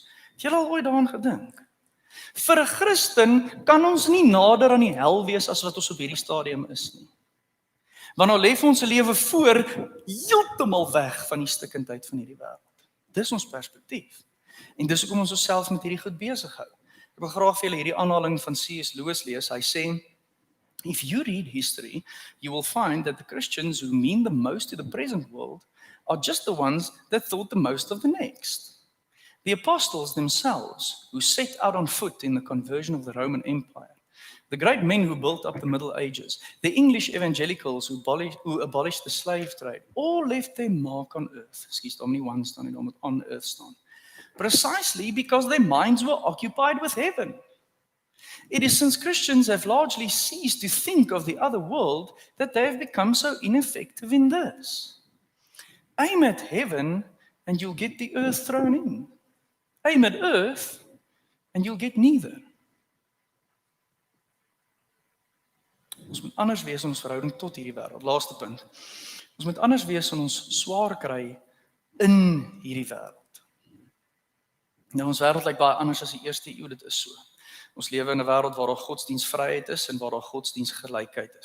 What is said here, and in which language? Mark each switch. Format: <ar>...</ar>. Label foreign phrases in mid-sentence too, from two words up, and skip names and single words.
<af>Het jy al ooit daaraan gedink? Vir 'n Christen kan ons nie nader aan die hel wees as wat ons op hierdie stadium is nie. Want nou lê vir ons 'n lewe voor heeltemal weg van die stikkindheid van hierdie wêreld. Dis ons perspektief. En dis hoekom ons osself met hierdie goed besig hou. Ek wil graag vir julle hierdie aanhaling van C.S. Lewis lees. Hy sê,</af> <en>if you read history, you will find that the Christians who mean the most to the present world are just the ones that thought the most of the next. The apostles themselves, who set out on foot in the conversion of the Roman Empire, the great men who built up the Middle Ages, the English evangelicals who abolished the slave trade, all left their mark on earth. Excuse,</en> <af>daar moet nie one staan nie, daar moet</af> <en>on earth</en> <af>staan.</af> <en>Precisely because their minds were occupied with heaven. It is since Christians have largely ceased to think of the other world that they have become so ineffective in this. Aim at heaven and you'll get the earth thrown in. Aim at earth and you'll get neither.</en> <af>Ons moet anders wees in ons verhouding tot hierdie wêreld. Laaste punt. Ons moet anders wees in ons swaar kry in hierdie wêreld. Nou ons wêreld lyk baie anders as die eerste eeu, dit is so. Ons lewe in 'n wêreld waar daar godsdienstvryheid is en waar daar godsdienstgelykheid is.</af>